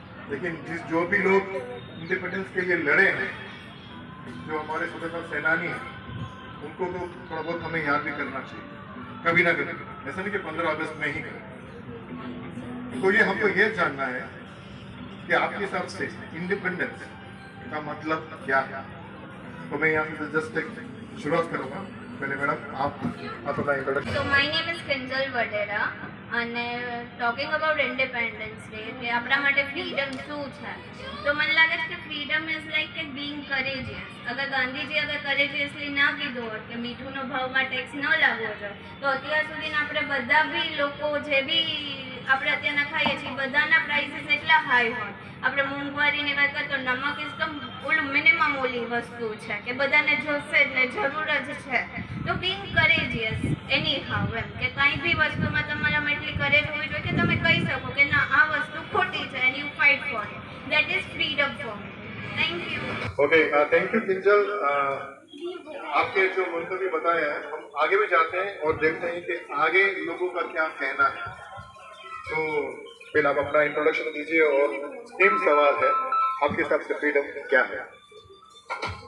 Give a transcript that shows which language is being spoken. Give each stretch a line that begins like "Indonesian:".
Hindi: लेकिन जो भी लोग इंडिपेंडेंस के लिए लड़े हैं, जो हमारे स्वतंत्रता सेनानी हैं, उनको तो थोड़ा बहुत हमें याद भी करना चाहिए कभी ना कभी। ऐसा नहीं कि 15 अगस्त में ही करें। तो ये हमको ये जानना है कि आपके हिसाब से इंडिपेंडेंस का मतलब क्या है। तो मैं यहाँ से जस्ट एक शुरुआत करूँगा। पहले मैडम आप अपना introduction.
English: So my name is Kinjal Vadera
Gujarati: અને
English: talking about Independence Day
Gujarati: કે આપણા માટે ફ્રીડમ શું છે, તો મને લાગે છે કે
English: freedom is like
Gujarati: કે બીંગ કરેજિયસ. અગર ગાંધીજી અગર કરેજિયસલી ના કીધું હોત કે મીઠુંનો ભાવમાં ટેક્સ ન લાગવો જોઈએ, તો અત્યાર સુધીના આપણે બધા બી લોકો જે બી આપણે અત્યારના ખાઈએ છીએ બધાના પ્રાઇસીસ એટલા હાઈ હોય. આપણે મોંઘવારીની વાત કરીએ તો નમક ઇઝ તો ઓલું મિનિમમ ઓલી વસ્તુ છે કે બધાને જોશે જ ને જરૂર જ છે. તો બીંગ કરેજિયસ એની હાવ એમ કે કંઈ બી વસ્તુમાં તમારામાં એટલી કરેજ હોવી જોઈએ કે તમે કહી શકો કે ના આ વસ્તુ ખોટી છે
English: And you fight for it. That is freedom for me. Thank you. Okay, thank you Kinjal.
Hindi: आपके जो मंतव्य बताए हैं, हम आगे भी जाते हैं और देखते हैं कि आगे लोगों का क्या कहना है। तो पहले आप अपना इंट्रोडक्शन दीजिए और सेम सवाल है, आपके हिसाब से फ्रीडम क्या है।